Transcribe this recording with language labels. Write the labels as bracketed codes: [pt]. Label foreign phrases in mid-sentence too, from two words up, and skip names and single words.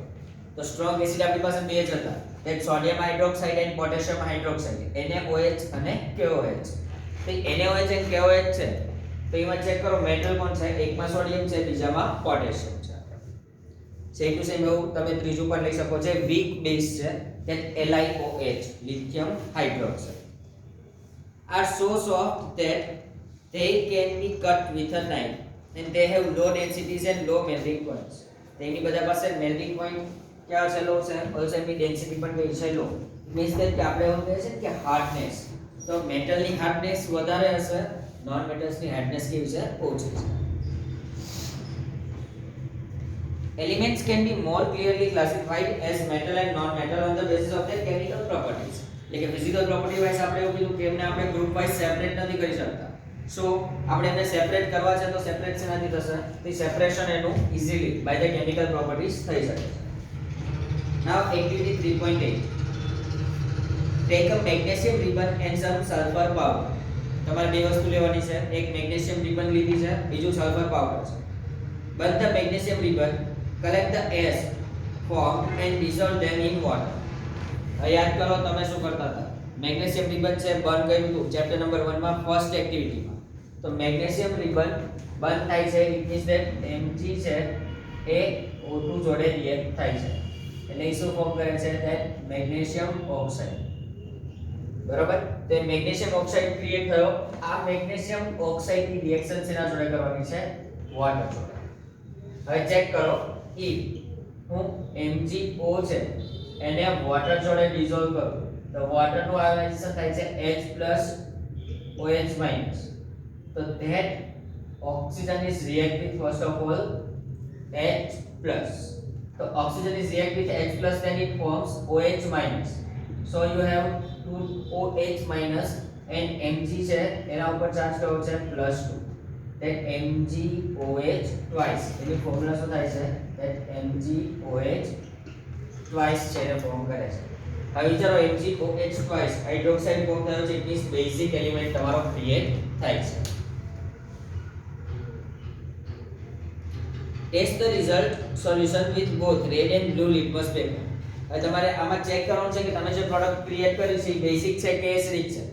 [gu] તો [en] strong acid [gu] આપણી પાસે બે જ હતા, એક [en] sodium hydroxide [gu] અને [en] potassium hydroxide, [gu] NaOH અને KOH. તો NaOH અને KOH છે તો એમાં ચેક કરો મેટલ કોણ છે, એકમાં સોડિયમ છે, બીજામાં પોટેશિયમ છે. [en] same to same [gu] એવું તમે ત્રીજું પણ લઈ શકો છો, [en] weak base છે that LiOH, lithium hydroxide, are so soft that they can be cut with a knife and they have low densities and low melting points. [gu] તેની બધા પાસે [en] melting point [gu] ક્યાં છે, લો છે, also એની ડેન્સિટી પણ કઈ છે, લો. મીન્સ કે આપણે એવું કહે છે કે હાર્ડનેસ, તો મેટલની હાર્ડનેસ વધારે હશે, નોન મેટલ્સની હાર્ડનેસ કેવી છે, ઓછી છે. [en] Elements can be more clearly classified as metal and non-metal on the basis of their chemical properties. [gu] એટલે કે [en] physical property wise [gu] આપણે એવું કીધું કે એમને આપણે [en] group wise [gu] સેપરેટ નથી કરી શકતા. સો આપણે એમને સેપરેટ કરવા છે તો સેપરેટ શેનાથી થશે, તે સેપરેશન એનું [en] easily by the chemical properties [gu] થઈ શકે છે. [en] now activity 3.8, take a magnesium ribbon and some sulphur powder. [gu] તમારે બે વસ્તુ લેવાની છે, એક [en] magnesium ribbon [gu] લીધી છે, બીજું [en] sulphur powder [gu] છે. [en] Burn the magnesium ribbon, collect the airs formed and dissolve them in water. [gu] યાદ કરો તમે શું કરતા હતા, [en] magnesium ribbon [gu] છે બર્ન કર્યું હતું [en] chapter number 1 [gu] માં [en] first activityમાં. [gu] તો [en] magnesium ribbon burn [gu] થાય છે, [en] it means that Mg [gu] છે એ O2 જોડે રિએક્ટ થાય છે, એટલે એ શું ફોર્મ કરે છે, [en] that magnesium oxide. [gu] બરાબર, તો [en] magnesium oxide [gu] ક્રિએટ થયો. આ [en] magnesium oxideની [gu] રિએક્શન શેના જોડે કરવાની છે, વોટર જોડે. હવે ચેક કરો, if હું MgO છે એને વોટર જોડે ડિસોલ્વ કરું તો વોટર નું આયોનાઇઝેશન થાય છે H+OH-. [en] તો that oxygen is react with first of all H+. તો oxygen is react with H+, then it forms OH-. so you have 2 OH- and Mg [gu] છે એના ઉપર ચાર્જ કયો છે [en] +2, that MgOH twice. [gu] એની ફોર્મ્યુલા શું થાય છે, [en] that MgOH twice [gu] છે એને ફોર્મ કરે છે. હવે વિચારો MgOH twice હાઇડ્રોક્સાઇડ ફોર્મ થયો છે, ઇટ મીન્સ [en] basic element [gu] તમારો ક્રિએટ થાય છે. [en] test the result solution with both red and blue litmus paper. [gu] હવે તમારે આમાં ચેક કરવાનું છે કે તમે જે [en] product create [gu] કરી છે એ બેઝિક છે કે એસિડિક છે.